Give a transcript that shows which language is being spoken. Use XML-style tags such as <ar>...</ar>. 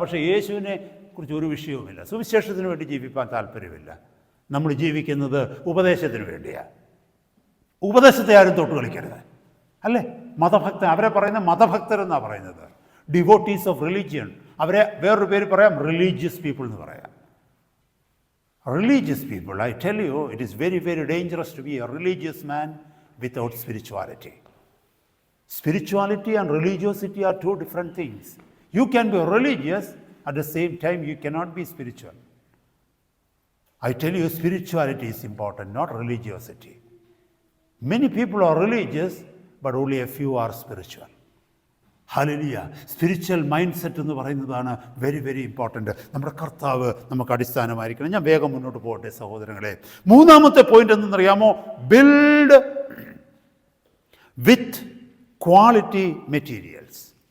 <ml>പക്ഷേ യേശുവിനെ കുറിച്ച് ഒരു വിഷയവുമില്ല. സുവിശേഷത്തിന് വേണ്ടി ജീവിക്കാൻ താല്പര്യമില്ല. നമ്മൾ ജീവിക്കുന്നത് ഉപദേശത്തിന് വേണ്ടിയാണ്. ഉപദേശത്തെ ആരും തൊട്ട് കളിക്കരുത്, അല്ലേ? അവരെ പറയുന്ന മതഭക്തരെന്നാണ് പറയുന്നത്,</ml> <en>Devotees of religion.</en> <ml>അവരെ വേറൊരു പേര് പറയാം,</ml> <en>religious people</en> <ml>എന്ന് പറയാം.</ml> <en>Religious people, I tell you, it is very, very dangerous to be a religious man without spirituality. Spirituality and religiosity are two different things. You can be religious, at the same time you cannot be spiritual. I tell you, spirituality is important, not religiosity. Many people are religious, but only a few are spiritual.</en> <ml>Hallelujah.</ml> <en>spiritual mind set</en> <ml>എന്ന് പറയുന്നതാണ്</ml> <en>Very very important.</en> <ml>നമ്മുടെ കർത്താവ് നമുക്ക് അടിസ്ഥാനമായിരിക്കണം. ഞാൻ വേഗം മുന്നോട്ട് പോകട്ടെ സഹോദരങ്ങളെ. മൂന്നാമത്തെ പോയിന്റ് എന്തെന്നറിയാമോ?</ml> <en>Build with quality materials.</en>